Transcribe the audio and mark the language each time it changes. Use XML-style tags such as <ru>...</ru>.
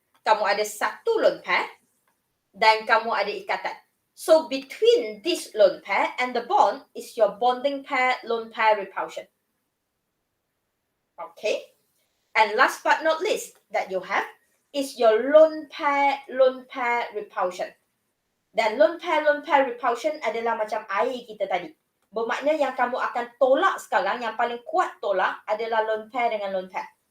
<ms>Kamu ada satu lone pair dan kamu ada ikatan.</ms> <en>So between this lone pair and the bond is your bonding pair, lone pair repulsion. Okay. And last but not least that you have is your lone pair repulsion.</en> <ms>Dan lone pair repulsion adalah macam air kita tadi. Bermakna yang kamu akan tolak sekarang, yang paling kuat tolak adalah lone pair dengan lone pair.</ms>